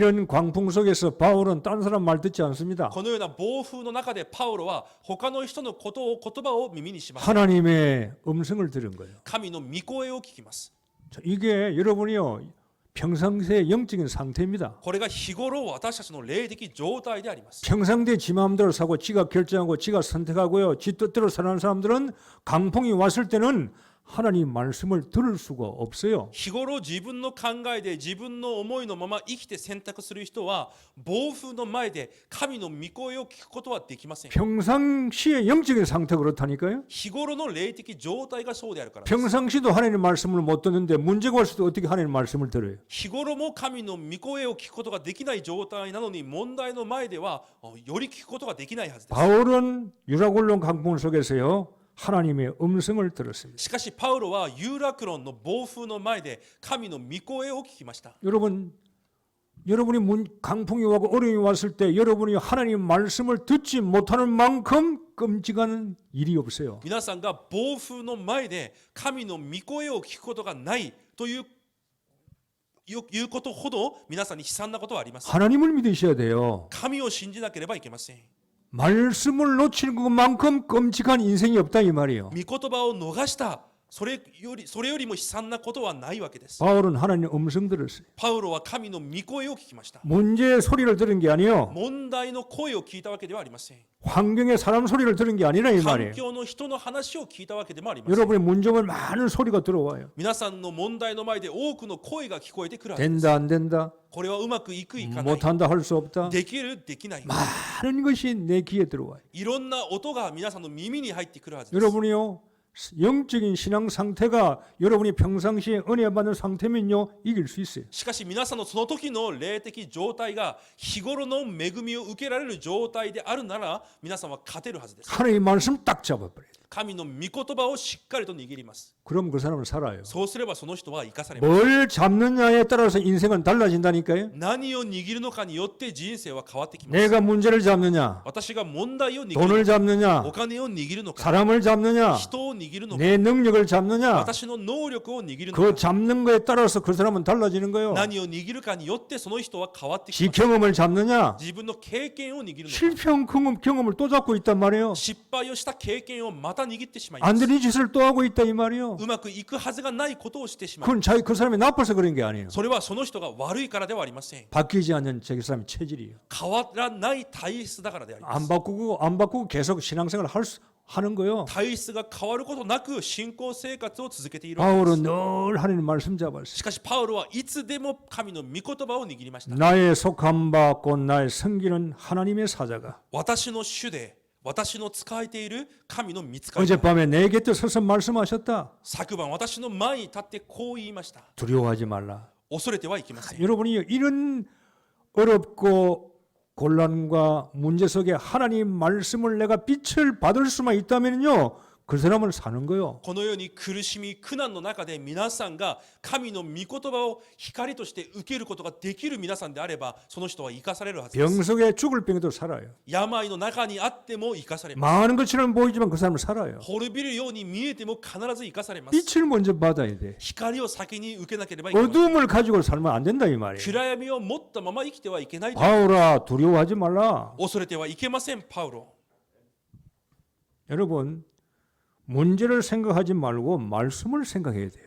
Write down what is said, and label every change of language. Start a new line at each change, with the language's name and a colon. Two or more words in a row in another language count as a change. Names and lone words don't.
Korean: 이런 광풍 속에서 바울은 딴 사람 말 듣지 않습니다.
Japanese: このような暴風の中でパウロは他の人の言葉を耳にします
Korean: 하나님의 음성을 들은 거예요.
Japanese: 神の御声を聞きます
Korean: 자, 이게 여러분이요 평상시의 영적인 상태입니다.
Japanese: これが日頃私たちの霊的状態であります
Korean: 평상시에 지 마음대로 사고 지가 결정하고 지가 선택하고요. 지 뜻대로 사는 사람들은 강풍이 왔을 때는 하나님 말씀을 들을 수가 없어요.
Japanese: 日頃自分の考えで自分の思いのまま生きて選択する人は暴風の前で神の御声を聞くことはできません
Korean: 평상시의 영적인 상태가 그렇다니까요.
Japanese: 日頃の霊的状態がそうであるからです
Korean: 평상시도 하나님의 말씀을 못 듣는데 문제가 왔을 때 어떻게 하나님의 말씀을 들어요?
Japanese: 日頃も神の御声を聞くことができない状態なのに問題の前ではより聞くことができないはずです
Korean: 바울은 유라굴론 강풍 속에서요 하나님의 음성을 들었습니다.
Japanese: しかしパウロはユーラクロンの暴風の前で神の御声を聞きました
Korean: 여러분이 강풍이 와고 어려움이 왔을 때 여러분이 하나님 말씀을 듣지 못하는 만큼 끔찍한 일이 없어요.
Japanese: 皆さんが暴風の前で神の御声を聞くことがないということほど皆さんに悲惨なことはあります
Korean: 하나님을 믿으셔야 돼요.
Japanese: 神を信じなければいけません
Korean: 말씀을 놓치는 것만큼 끔찍한 인생이 없다 이 말이에요.
Japanese: 御言葉を逃したそれよりも悲惨なことはないわけです
Korean: 바울은 하나님의 음성 들었어요.
Japanese: パウロは神の御声を聞きました
Korean: 문제의 소리를 들은 게 아니요.
Japanese: 問題の声を聞いたわけではありません
Korean: 환경의 사람 소리를 들은 게 아니라 이
Japanese: 環
Korean: 말이에요.
Japanese: 境の人の話を聞いたわけでもありません
Korean: 여러분의 문제면 많은 소리가 들어와요.
Japanese: 皆さんの問題の前で多くの声が聞こえてくるはずです
Korean: 된다 안 된다.
Japanese: これはうまくいくいかない
Korean: 못한다 할 수 없다.
Japanese: できるできない
Korean: 많은 것이 내 귀에 들어와요.
Japanese: いろんな音が皆さんの耳に入ってくるはずです
Korean: 여러분이요. 영적인 신앙 상태가 여러분이 평상시에 은혜 받는 상태면요. 이길 수 있어요.
Japanese: しかし皆さんのその時の霊的状態が日頃の恵みを受けられる状態であるなら皆さんは勝てるはずです
Korean: 하나님의 말씀 딱 잡아버려요.
Japanese: 神の御言葉をしっかりと握ります
Korean: 그럼 그 사람은 살아요.
Japanese: そうすればその人は生かされます
Korean: 뭘 잡느냐에 따라서 인생은 달라진다니까요.
Japanese: 何を握るのかによって人生は変わってきます
Korean: 내가 문제를 잡느냐,
Japanese: 私が問題を握る
Korean: 돈을
Japanese: のか
Korean: 잡느냐,
Japanese: お金を握るのか
Korean: 사람을 잡느냐,
Japanese: 人を握るのか
Korean: 내 능력을 잡느냐,
Japanese: 私の能力を握るの
Korean: 그
Japanese: か
Korean: 잡는 거에 따라서 그 사람은 달라지는 거예요.
Japanese: 何を握るかによってその人は変わってきます
Korean: 지 경험을 잡느냐,
Japanese: 自分の経験を握るのか
Korean: 실패한 경험을 또 잡고 있단 말이에요.
Japanese: 失敗をした経験をまた握ってしまいます
Korean: 안 되는 짓을 또 하고 있다 이 말이에요.
Japanese: うまくいくはずがないことをしてしまう
Korean: 그건 그 사람이 나빠서 그런 게 아니에요.
Japanese: それはその人が悪いからではありません
Korean: 바뀌지 않는 저 사람의 체질이에요.
Japanese: 変わらない体質だからであります
Korean: 안 바꾸고 계속 신앙생활을 하는 거예요.
Japanese: 体質が変わることなく信仰生活を続けているわけです
Korean: 바울은 늘 하나님 말씀 잡았어요.
Japanese: しかしパウロはいつでも神の御言葉を握りました
Korean: 나의 속한 바 곧 나의 섬기는 하나님의 사자가
Japanese: 私の主で私の仕えている神の御使い
Korean: 어젯밤에 내 곁에 서서 말씀하셨다.
Japanese: 昨晩私の前に立ってこう言いました
Korean: 두려워하지 말라.
Japanese: 恐れてはいけません
Korean: 여러분이 이런 어렵고 곤란과 문제 속에 하나님 말씀을 내가 빛을 받을 수만 있다면요. 그 사람은 사는 거요.
Japanese: このように苦しみ苦難の中で皆さんが神の御言葉を光として受けることができる皆さんであればその人は生かされるはずです
Korean: 병 속에 죽을 병에도 살아요.
Japanese: 病の中にあっても生かされます
Korean: 많은 것처럼 보이지만 그 사람은 살아요.
Japanese: 滅びるように見えても必ず生かされます
Korean: 빛을 먼저 받아야 돼.
Japanese: 光を先に受けなければいけません
Korean: 어둠을 가지고 살면 안 된다 이 말이에요.
Japanese: 暗闇を持ったまま生きてはいけないと
Korean: 바울아 두려워하지 말라.
Japanese: 恐れてはいけませんパウロ
Korean: 여러분 문제를 생각하지 말고 말씀을 생각해야 돼요.